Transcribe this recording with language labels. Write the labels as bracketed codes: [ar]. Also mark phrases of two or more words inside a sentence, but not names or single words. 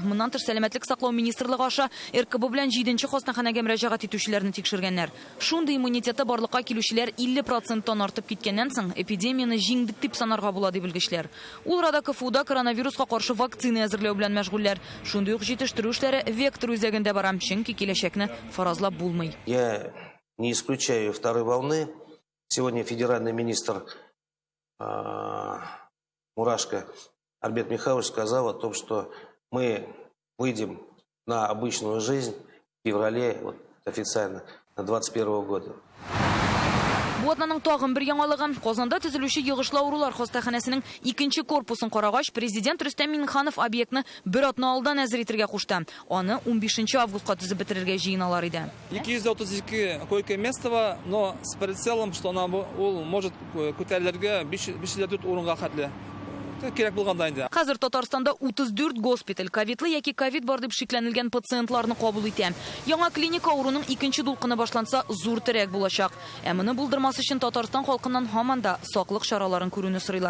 [tt] Моннан тыш сәламәтлек саклау министрлыгы аша РКБ белән 7нче хастаханәгә мөрәҗәгать итүчеләрне тикшергәннәр. Шундый иммунитеты барлыкка килүчеләр 50%-тан артып киткәннән соң эпидемияны җиңдек дип санарга була дип белгечләр. Ул арада КФУда коронавируска каршы вакцина әзерләү белән мәшгульләр. Шундый ук җитештерү эшләре вектор үзәгендә бара, чөнки киләчәкне фаразлап булмый. [ru] Я не исключаю второй волны. Сегодня федеральный министр Мурашко Альберт Михайлович сказал о том, что мы выйдем на обычную жизнь в феврале, вот, официально, на 2021 года. [tt] Бу атнаның тагын бер яңалыгы. Казанда төзелүче йогышлы авырулар хастаханәсенең 2нче корпусын карагач, президент Рөстәм Миңнеханов объектны бер атна алдан әзер итәргә кушты. Аны 15 августка төзеп бетерергә җыеналар иде. 232 койко-местого, [ru] но с прицелом, что она может [tt] күтәрелергә 504 урынга хәтле. Кирәк булганда инде. Хәзер Татарстанда 34 госпиталь ковидлы яки ковид бар дип шикләнелгән пациентларны кабул итә. Яңа клиника ауруның 2нче дулкыны башланса, зур терәк булачак. Ә моны булдырмас өчен Татарстан халкыннан һаман да саклык чараларын күрүне сорыйлар.